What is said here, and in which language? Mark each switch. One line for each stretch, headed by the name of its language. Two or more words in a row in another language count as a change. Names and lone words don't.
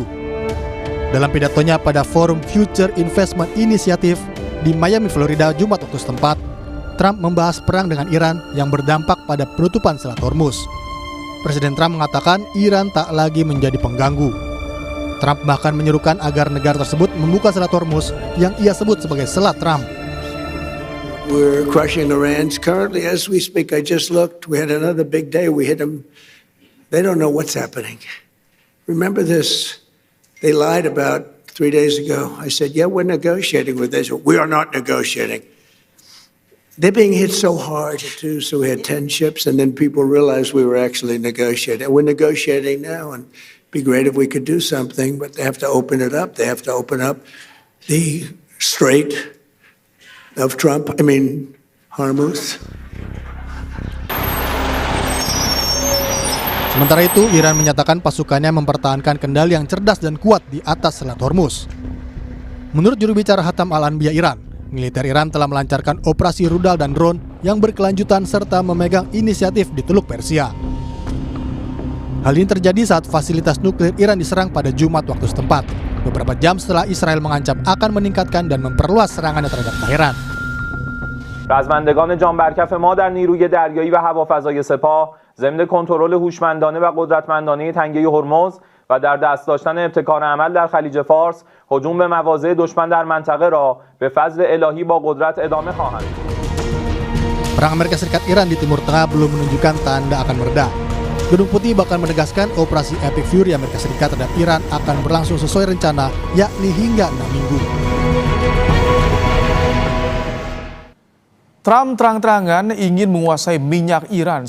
Indonesian: Dalam pidatonya pada Forum Future Investment Initiative di Miami, Florida, Jumat waktu setempat, Trump membahas perang dengan Iran yang berdampak pada penutupan Selat Hormuz. Presiden Trump mengatakan Iran tak lagi menjadi pengganggu. Trump bahkan menyerukan agar negara tersebut membuka Selat Hormuz yang ia sebut sebagai Selat Trump.
English: We're crushing Iran. Currently, as we speak, I just looked. We had another big day. We hit them. They don't know what's happening. Remember this. They lied about 3 days ago. I said, yeah, we're negotiating with Israel. We are not negotiating. They're being hit so hard, too, so we had 10 ships, and then people realized we were actually negotiating. We're negotiating now, and it'd be great if we could do something, but they have to open it up. They have to open up the Strait of Hormuz.
Indonesian: Sementara itu, Iran menyatakan pasukannya mempertahankan kendali yang cerdas dan kuat di atas Selat Hormuz. Menurut juru bicara Hatam Al-Anbiya Iran, militer Iran telah melancarkan operasi rudal dan drone yang berkelanjutan serta memegang inisiatif di Teluk Persia. Hal ini terjadi saat fasilitas nuklir Iran diserang pada Jumat waktu setempat, beberapa jam setelah Israel mengancam akan meningkatkan dan memperluas serangannya terhadap Teheran.
Persian: رزمندگان جان برکف ما در نیروی دریایی و هوافضای سپاه ضمن کنترل هوشمندانه و قدرتمندانه تنگه هرمز و در دست داشتن ابتکار عمل در خلیج فارس هجوم به مواضع دشمن در منطقه را به فضل الهی با قدرت ادامه خواهند.
Indonesian: Perang Amerika Serikat Iran di Timur Tengah belum menunjukkan tanda akan mereda. Gedung Putih bahkan menegaskan operasi Epic Fury Amerika Serikat terhadap Iran akan berlangsung sesuai rencana, yakni hingga 6 minggu. Trump terang-terangan ingin menguasai minyak Iran.